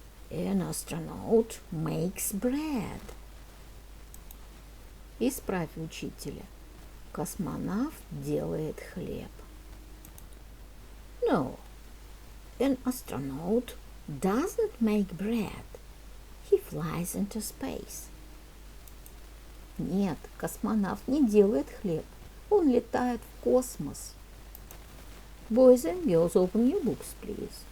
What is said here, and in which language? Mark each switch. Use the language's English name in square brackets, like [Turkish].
[English] An astronaut makes bread. [Russian] Исправь учителя. Космонавт делает хлеб. [English] No, an astronaut doesn't make bread. He flies into space. [Russian] Нет, космонавт не делает хлеб. Он летает в космос. [English] Boys and girls, open your books, please.